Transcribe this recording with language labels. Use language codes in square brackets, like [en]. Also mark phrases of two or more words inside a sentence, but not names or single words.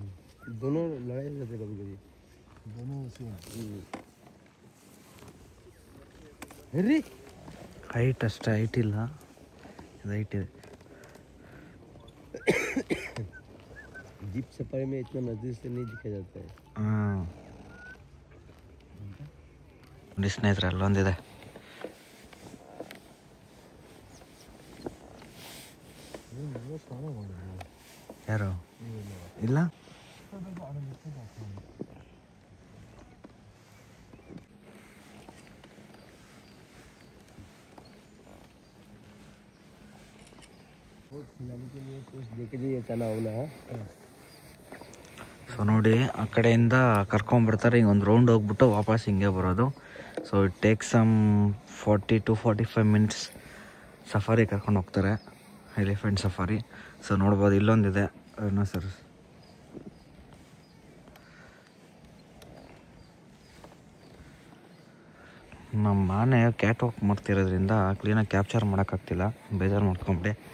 [hi] दोनों लड़ाई रहते कभी कभी दोनों सेम. अरे [kn] ಹೈಟ್ ಅಷ್ಟೇ, ಹೈಟ್ ಇಲ್ಲ, ಇದು ಹೈಟ್ ಇದೆ. [en] jeep safari [hi] में इतना नजदीक से नहीं दिखा जाता है. [kn] ಹಾಂ ನೋಡಿ ಸ್ನೇಹಿತರೆ, ಅಲ್ಲೊಂದಿದೆ. ಯಾರು ಇಲ್ಲ? [hi] खिलाने के लिए कुछ देके जाइए चना होना है. [kn] ಸೊ ನೋಡಿ, ಆ ಕಡೆಯಿಂದ ಕರ್ಕೊಂಡ್ಬಿಡ್ತಾರೆ, ಹಿಂಗೆ ಒಂದು ರೌಂಡ್ ಹೋಗ್ಬಿಟ್ಟು ವಾಪಸ್ ಹಿಂಗೆ ಬರೋದು. [en] so it take some 40 to 45 minutes safari [kn] ಕರ್ಕೊಂಡು ಹೋಗ್ತಾರೆ, [en] elephant safari. [kn] ಸೊ ನೋಡ್ಬೋದು, ಇಲ್ಲೊಂದಿದೆ ಸರ್. ನಮ್ಮ ಆನೆ [en] cat walk [kn] ಮಾಡ್ತಿರೋದ್ರಿಂದ ಕ್ಲೀನಾಗಿ ಕ್ಯಾಪ್ಚರ್ ಮಾಡೋಕ್ಕಾಗ್ತಿಲ್ಲ, ಬೇಜಾರು ಮಾಡ್ಕೊಂಬಿಡಿ.